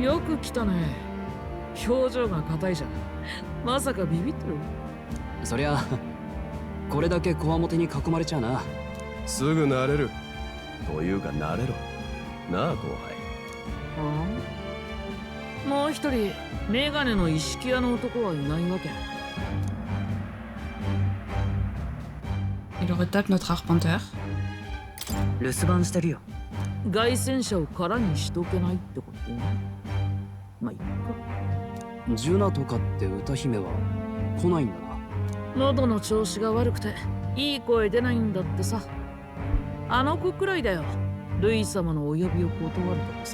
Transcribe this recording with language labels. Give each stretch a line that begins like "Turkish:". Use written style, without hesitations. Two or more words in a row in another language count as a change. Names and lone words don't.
Japanese: よく来たね。表情が硬いじゃん。まさかビビってる？そりゃこれだけこわもてに囲まれちゃうな。すぐ慣れる。というか慣れろなあ後輩。もう一人メガネの意識屋の男はいないわけ？
French: Il retape notre arpenteur.
Japanese: 留守番してるよ。凱旋者を空にしとけないってこと？まあいっか。ジュナとかって歌姫は来ないんだな。喉の調子が悪くていい声出ないんだってさ。あの子くらいだよ、ルイ様のお呼びを断るとかさ。